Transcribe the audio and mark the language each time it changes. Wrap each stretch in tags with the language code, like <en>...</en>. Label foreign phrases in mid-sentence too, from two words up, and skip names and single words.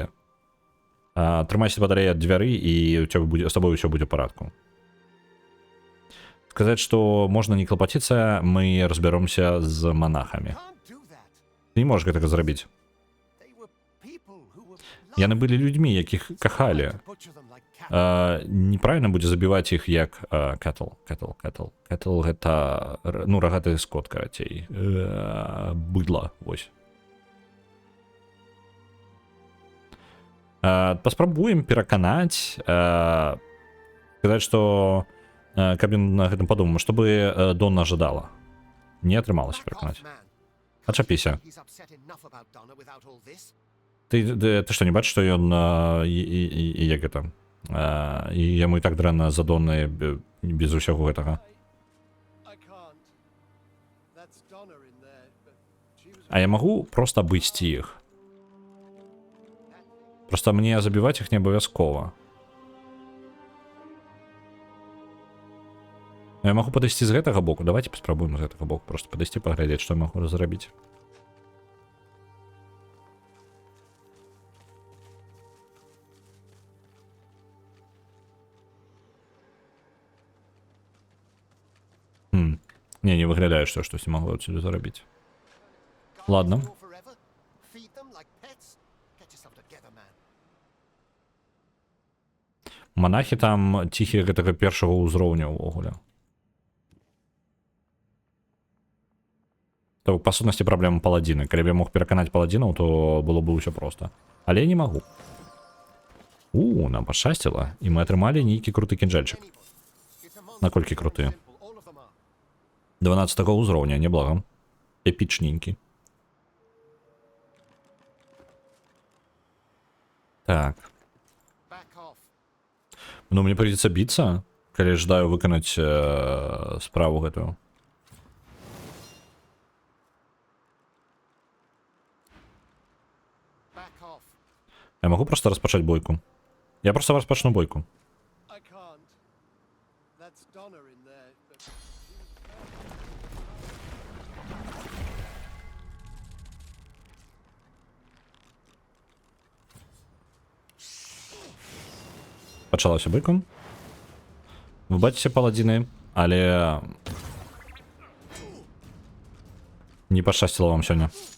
<be>Трымайся падалей ад дзвяры, і з табой усё будзе ў парадку. Сказаць, што можна не клапаціцца, мы разбяромся з монахамі. Ты не можаш гэтага зрабіць. Яны былі людзьмі, якіх кахалі.</be> <en>Butcher them like cattle.</en> <be>Неправільна будзе забіваць іх як кэтл. Кэтл гэта ну рагаты скот карацей. Быдла, вось. Паспрабуем пераканаць, сказаць, што каб ён на гэтым падумаў, чтобы Донна жадала. Не атрымалася пераканаць. Ачапіся.</be> <en>He's upset enough about Donna without all this.</en> <be>Ты што не бачыш, што ён і як гэта і яму і так дрэнна за Доннай без усяго гэтага.</be> <en>I can't. That's Donna in there, but she was.</en> <be>А я магу проста абысці іх. Проста мне забіваць іх не абавязкова. Я магу падысці з гэтага боку. Давайте паспрабуем з гэтага боку. Просто падысці паглядзець, што я магу зрабіць. Не выглядае, што штосьці магло адсюль зарабіць. Ладно.</be> <en>Or forever? Feed them like pets? Get yourself together, man.</en> <be>Монахі там ціхія гэтага першага ўзроўня ўвогуле. То, па сутнасці, праблема паладзіны. Калі б я мог пераканаць паладзінаў, то было бы ўсё проста. Але я не магу. Нам пашчасціла, і мы атрымалі нейкі круты кінжальчык.</be> <en>It's a monster.</en> <be>Наколькі круты?</be> <en>Simple, all of them are.</en> <be>12 ўзроўня, неблага. Эпічненькі. Так.</be> <en>Back off.</en> <ru>Ну, мне придется биться,</ru> <be>коли ждаю выканаць справу гэтую.</be> <en>Back off.</en> <be>Я могу просто распачаць бойку. Я просто распачну бойку.</be> <en>I can't. That's Donna in there, but</en> <be>Пачалася бойку. Вы бачыце паладзіны, але не пашчасціла вам сёння.</be>